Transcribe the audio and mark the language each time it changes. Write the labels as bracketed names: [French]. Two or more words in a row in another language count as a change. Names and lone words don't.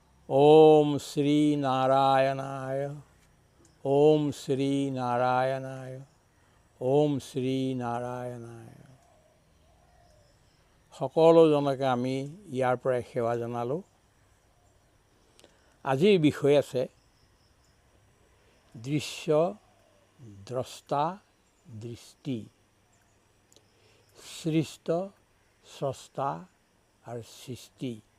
[Sanskrit] ओम श्री नारायणाय ओम श्री नारायणाय ओम श्री नारायणाय। [Assamese] সকলোজনকে আমি ইয়াৰ পৰাই সেৱা জনালোঁ। আজিৰ বিষয় আছে দৃশ্য, দ্ৰষ্টা, দৃষ্টি, সৃষ্ট, স্ৰষ্টা আৰু সৃষ্টি।